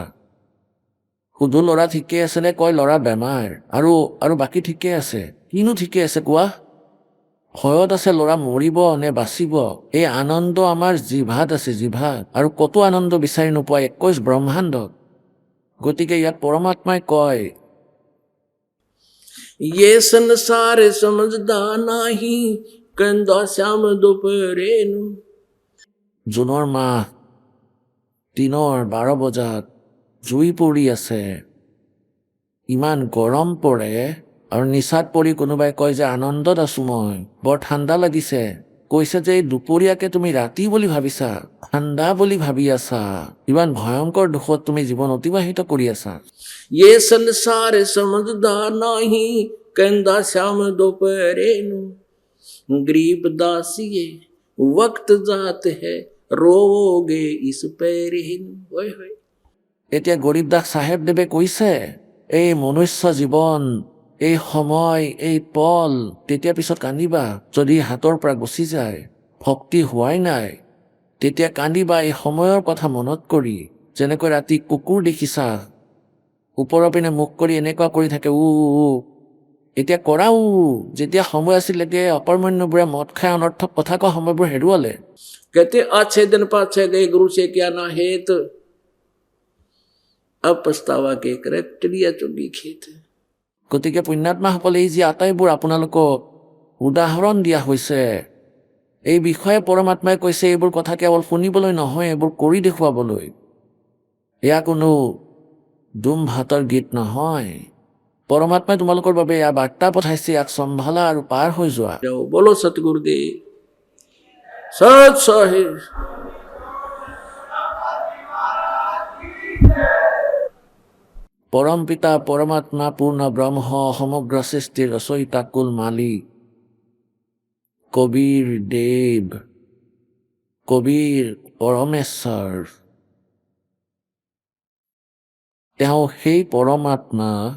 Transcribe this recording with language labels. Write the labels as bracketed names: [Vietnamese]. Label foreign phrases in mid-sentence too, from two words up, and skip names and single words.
[Assamese] সুধো ল'ৰা ঠিকে আছেনে, কয় ল'ৰা বেমাৰ, আৰু বাকী ঠিকে আছে। কিনো ঠিকে আছে কোৱা? ভয়ত আছে ল'ৰা মৰিব নে বাচিব। এই আনন্দ আমাৰ জিভাত আছে, জিভাত, আৰু কতো আনন্দ বিচাৰি নোপোৱা 21 ব্ৰহ্মাণ্ডত। গতিকে ইয়াত পৰমাত্মাই কয় [Hindi] ये संसार समझदा नाही कंदा श्याम दोपहरेनु। [Assamese] জুনৰ মাহ, দিনৰ 12 বজাত জুই পৰি আছে, ইমান গৰম পৰে, আৰু নিচাত পৰি কোনোবাই কয় যে আনন্দত আছো মই, বৰ ঠাণ্ডা লাগিছে। কৈছে যে এই দুপৰীয়াকে তুমি ৰাতি বুলি ভাবিছা, ঠাণ্ডা বুলি ভাবি আছা। ইমান ভয়ংকৰ দুখত তুমি জীৱন অতিবাহিত কৰি আছা। [Hindi] ये संसार समझदा नाही कंदा श्याम दोपहरेनु। गरीब दासिये वक्त जात है रोवोगे इस पैरेनु। होय होय। [Assamese] এতিয়া গৰীব দাস চাহেবদেৱে কৈছে এই মনুষ্য জীৱন, এই সময়, এই পল, তেতিয়া পিছত কান্দিবা যদি হাতৰ পৰা গুচি যায়। ভক্তি হোৱাই নাই, তেতিয়া কান্দিবা এই সময়ৰ কথা মনত কৰি। যেনেকৈ ৰাতি কুকুৰ দেখিছা, ওপৰৰ পিনে মুখ কৰি এনেকুৱা কৰি থাকে উ উ, এতিয়া কৰা উ। যেতিয়া সময় আছিল এতিয়া অকৰ্মণ্যবোৰে মদ খাই অনৰ্থক কথা কোৱা সময়বোৰ হেৰুৱালে। [Hindi] कहते अच्छे दिन पाछे गए गुरु से क्या ना हेत। अब पछतावा के करे टिड़िया चुगी खेत। [Assamese] গতিকে পুণ্যাত্মাসকলে এই যি আটাইবোৰ আপোনালোকক উদাহৰণ দিয়া হৈছে, এই বিষয়ে পৰমাত্মাই কৈছে এইবোৰ কথা কেৱল শুনিবলৈ নহয়, এইবোৰ কৰি দেখুৱাবলৈ। এয়া কোনো দুম ভাতৰ গীত নহয়। পৰমাত্মাই তোমালোকৰ বাবে এয়া বাৰ্তা পঠাইছে, ইয়াক চম্ভালা আৰু পাৰ হৈ যোৱা। [Hindi] जाओ बोलो सतगुरुदेव सत साहिब। [Assamese] পৰম পিতা পৰমাত্মা পূৰ্ণ ব্ৰহ্ম সমগ্ৰ সৃষ্টিৰ ৰচয়িতা কুল মালিক কবিৰ দেৱ, কবিৰ পৰমেশ্বৰ, তেওঁ সেই পৰমাত্মা